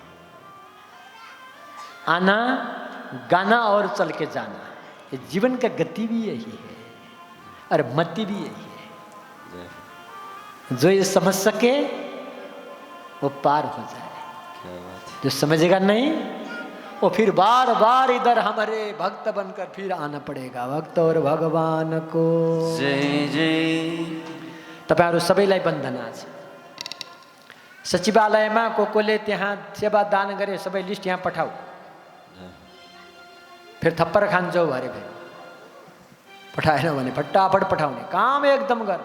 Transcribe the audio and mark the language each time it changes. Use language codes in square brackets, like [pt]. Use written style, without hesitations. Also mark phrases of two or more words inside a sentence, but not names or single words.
[hi] आना, गाना और चल के जाना, ये जीवन का गति भी यही है और मति भी यही है। जो ये समझ सके वो पार हो जाए, जो समझेगा नहीं वो फिर बार बार इधर हमारे भक्त बनकर फिर आना पड़ेगा। भक्त और भगवान को जय जय। [ne] तपाईहरु सबैलाई वन्दना छ। सचिवालयमा कोले त्यहाँ सेवा दान गरे, सबै लिस्ट यहाँ पठाऊ, फिर थप्पर खान्छौ भरे फेरि पठाएन भने फटाफट पठाउने काम एकदम गर्ने।